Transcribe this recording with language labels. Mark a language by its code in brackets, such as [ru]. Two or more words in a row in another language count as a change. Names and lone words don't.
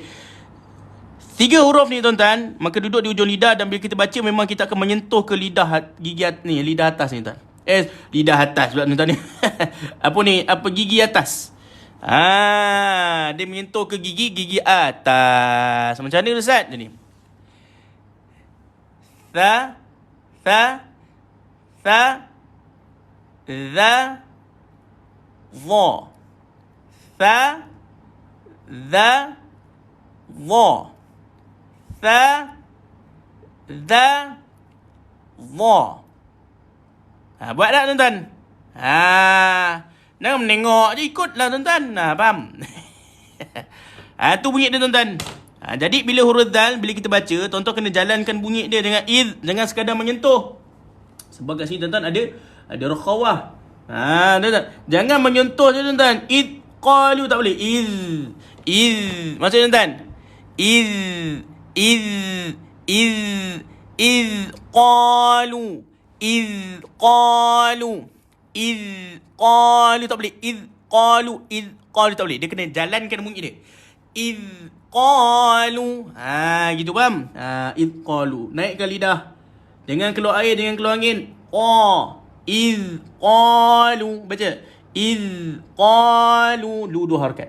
[ms] 3 huruf ni tuan-tuan, maka duduk di ujung lidah, dan bila kita baca memang kita akan menyentuh ke lidah gigi ni, lidah atas ni tuan. Lidah atas pula tuan-tuan ni. Gigi atas. Dia menyentuh ke gigi atas. Macam mana Ustaz? Jadi. Tha, za, tha, Dha. Dha. Tha. Dha. Dha. Buat tak tuan-tuan? Jangan menengok je, ikutlah tuan-tuan. Faham? Tu bunyi dia tuan-tuan. Jadi bila huruf dal, bila kita baca, tuan-tuan kena jalankan bunyi dia dengan id, jangan sekadar menyentuh. Sebab kat sini tuan-tuan ada rakhawah. Tuan-tuan, jangan menyentuh je tuan-tuan. [ar] Id qalu [ms] tak boleh. Id. Maksud tuan-tuan? [ar] Id qalu. Id qalu [ms] tak boleh. [ar] Id qalu [ms] tak boleh. Dia kena jalankan bunyi dia. [ar] Id qalu. [ms] Gitu faham? [ar] Id qalu. [ms] Naikkan lidah. Jangan keluar air, jangan keluar angin. [ar] Id qalu. Baca. Id qalu. [ms] Dua harakat.